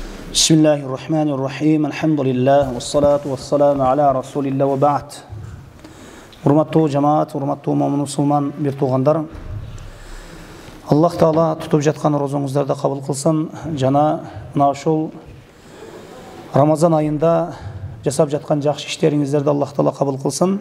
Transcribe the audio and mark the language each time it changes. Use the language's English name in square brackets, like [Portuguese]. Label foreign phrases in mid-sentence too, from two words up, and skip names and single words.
[Arabic] Bismillahirrahmanirrahim. Alhamdulillah. والصلاة والسلام على رسول الله وبعد. [Kyrgyz] Урматтуу жамаат, урматтуу момун мусулман бир туугандар. Аллах Таала тутуп жаткан розоңуздарды кабыл кылсын жана мына ушул Рамазан айында жасап жаткан жакшы иштериңиздерди Аллах Таала кабыл кылсын.